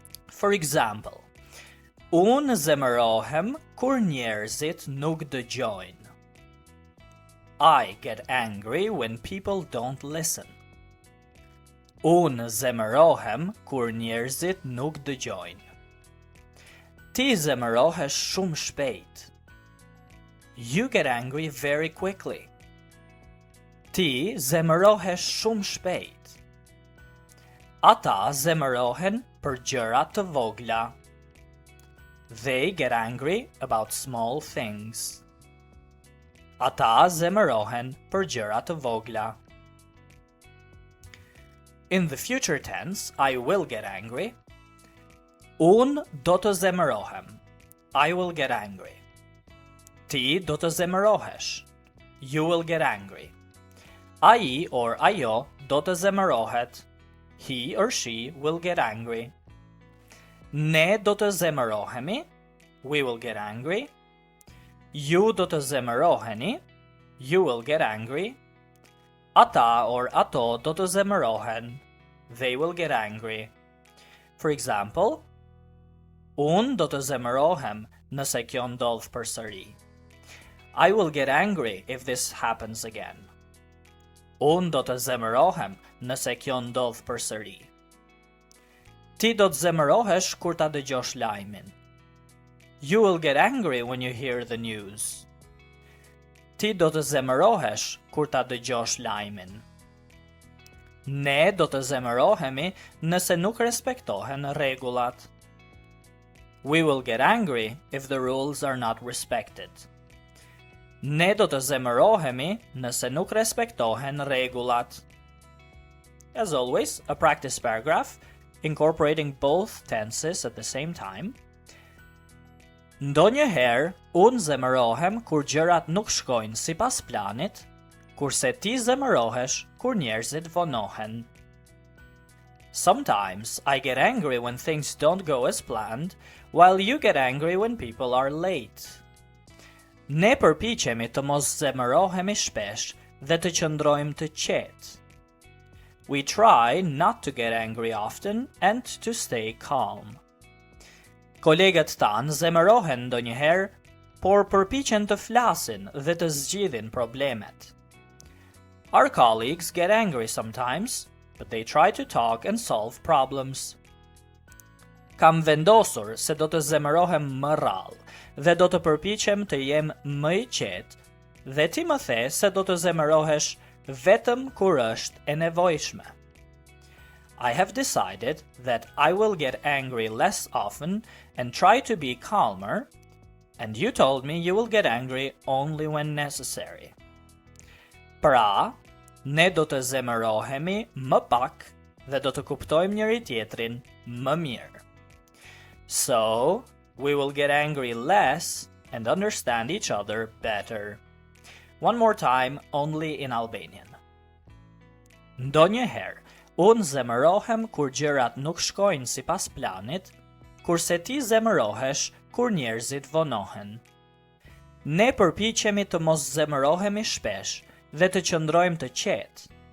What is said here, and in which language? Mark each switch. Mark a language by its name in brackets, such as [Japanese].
[English] For example, [Albanian] unë zemërohem kur njerëzit nuk dëgjojnë. [English] I get angry when people don't listen. [Albanian] Unë zemërohem kur njerëzit nuk dëgjojnë. Ti zemërohesh shumë shpejt. [English] You get angry very quickly. [Albanian] Ti zemërohesh shumë shpejt. Ata zemërohen për gjëra të vogla. [English] They get angry about small things. [Albanian] Ata zemërohen për gjëra të vogla. [English] In the future tense, I will get angry. [Albanian] Unë do të zemërohem. [English] I will get angry. [Albanian] Ti do të zemërohesh. [English] You will get angry. [Albanian] Ai or ajo do të zemërohet. [English] He or she will get angry. [Albanian] Ne do të zemërohemi. [English] We will get angry. [Albanian] Ju do të zemëroheni. [English] You will get angry. [Albanian] Ata or ato do të zemërohen. [English] They will get angry. For example, [Albanian] unë do të zemërohem nëse kjo ndodh përsëri. [English] I will get angry if this happens again. [Albanian] Unë do të zemërohem nëse kjo ndodh përsëri. Ti do të zemërohesh kur ta dëgjosh lajmin. [English] You will get angry when you hear the news. [Albanian] Ti do të zemërohesh kur ta dëgjosh lajmin. Ne do të zemërohemi nëse nuk respektohen rregullat. [English] We will get angry if the rules are not respected. [Albanian] Ne do të zemërohemi nëse nuk respektohen rregullat. [English] As always, a practice paragraph incorporating both tenses at the same time. [Albanian] Ndonjëherë, unë zemërohem kur gjërat nuk shkojnë sipas planit, kurse ti zemërohesh kur njerëzit vonohen. [English] Sometimes I get angry when things don't go as planned, while you get angry when people are late. [Albanian] Ne përpiqemi të mos zemërohemi shpesh dhe të qëndrojmë të qetë. [English] We try not to get angry often and to stay calm. [Albanian] Kolegët tanë zemërohen ndonjëherë, por përpiqen të flasin dhe të zgjidhin problemet. [English] Our colleagues get angry sometimes, but they try to talk and solve problems. [Albanian] Kam vendosur se do të zemërohem më rrallë dhe do të përpiqem të jem më i qetë dhe ti më the se do të zemërohesh vetëm kur është e nevojshme. [English] I have decided that I will get angry less often and try to be calmer, and you told me you will get angry only when necessary. [Albanian] Pra, ne do të zemërohemi më pak dhe do të kuptojmë njëri tjetrin më mirë. [English] So, we will get angry less and understand each other better. One more time, only in Albanian. [Albanian] Ndonjëherë, unë zemërohem kur gjërat nuk shkojnë sipas planit, kurse ti zemërohesh kur njerëzit vonohen. Ne përpiqemi të mos zemërohemi shpesh dhe të qëndrojmë të qetë.